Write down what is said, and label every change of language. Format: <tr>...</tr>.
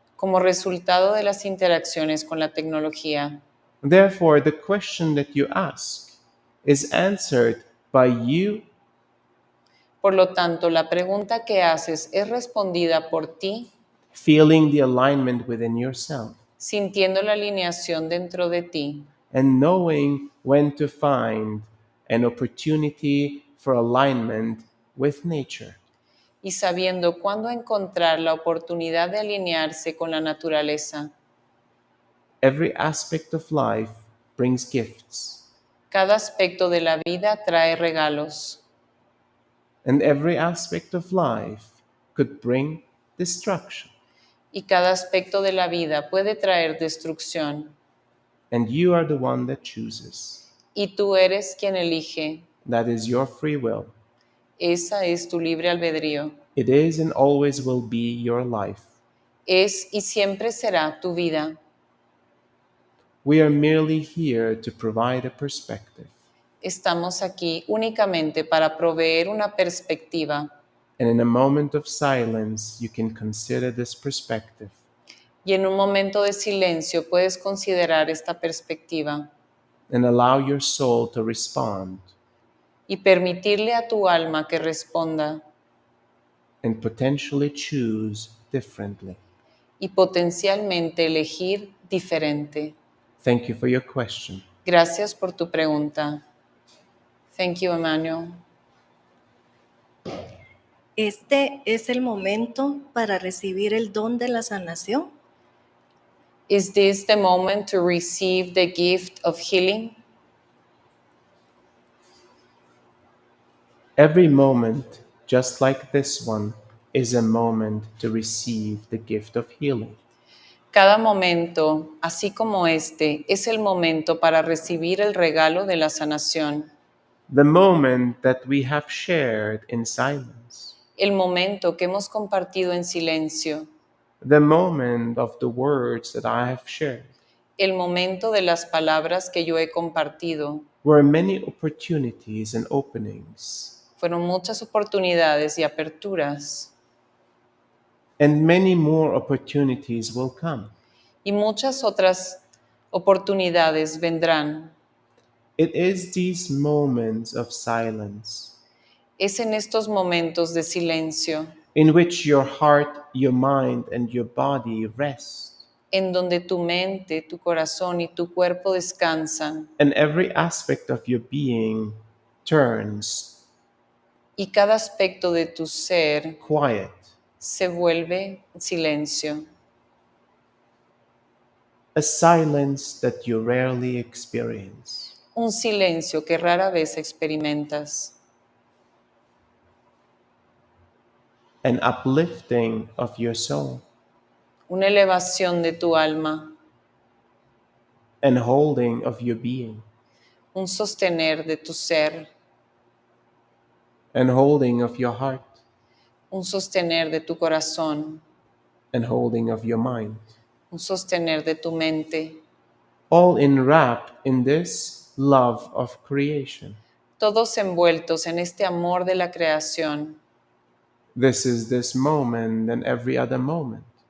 <es>como resultado de las interacciones con la tecnología?</es> <en>Therefore, the question that you ask is answered by you</en> <es>Por lo tanto, la pregunta que haces es respondida por ti,</es> <en>feeling the alignment within yourself</en> <es>sintiendo la alineación dentro de ti</es> <en>and knowing when to find an opportunity for alignment with nature.</en> <es>y sabiendo cuándo encontrar la oportunidad de alinearse con la naturaleza.</es> <en>Every aspect of life brings gifts,</en> <es>Cada aspecto de la vida trae regalos</es> <en>and every aspect of life could bring destruction.</en> <es>y cada aspecto de la vida puede traer destrucción.</es> <en>And you are the one that chooses.</en> <es>Y tú eres quien elige.</es> <en>That is your free will.</en> <es>Esa es tu libre albedrío.</es> <en>It is and always will be your life.</en> <es>Es y siempre será tu vida.</es> <en>We are merely here to provide a perspective.</en> <es>Estamos aquí únicamente para proveer una perspectiva.</es> <en>And in a moment of silence, you can consider this perspective.</en> <es>Y en un momento de silencio puedes considerar esta perspectiva</es> <en>And allow your soul to respond</en> <es>y permitirle a tu alma que responda</es> <en>and potentially choose differently.</en> <es>y potencialmente elegir diferente.</es> <en>Thank you for your question.</en> <es>Gracias por tu pregunta.</es> <en>Thank you, Emmanuel.</en> <es>Este es el momento para recibir el don de la sanación.</es> <en>Is this the moment to receive the gift of healing? Every moment, just like this one, is a moment to receive the gift of healing.</en> <es>Cada momento, así como este, es el momento para recibir el regalo de la sanación.</es> <en>The moment that we have shared in silence.</en> <es>El momento que hemos compartido en silencio.</es> <en>The moment of the words that I have shared.</en> <es>El momento de las palabras que yo he compartido.</es> <en>Were many opportunities and openings.</en> <es>Fueron muchas oportunidades y aperturas.</es> <en>and many more opportunities will come.</en> <es>Y muchas otras oportunidades vendrán.</es> <en>It is these moments of silence</en> <es>Es en estos momentos de silencio</es> <en>in which your heart, your mind, and your body rest,</en> <es>en donde tu mente, tu corazón y tu cuerpo descansan</es> <en>and every aspect of your being turns</en> <es>y cada aspecto de tu ser</es> <en>quiet.</en> <es>se vuelve silencio.</es> <en>A silence that you rarely experience.</en> <es>Un silencio que rara vez experimentas.</es> <en>An uplifting of your soul.</en> <es>Una elevación de tu alma.</es> <en>And holding of your being.</en> <es>Un sostener de tu ser.</es> <en>And holding of your heart.</en> <es>Un sostener de tu corazón.</es> <en>And holding of your mind.</en> <es>Un sostener de tu mente.</es> <en>All enwrapped in this love of creation.</en> <es>Todos envueltos en este amor de la creación.</es> <en>This is this moment and every other moment.</en>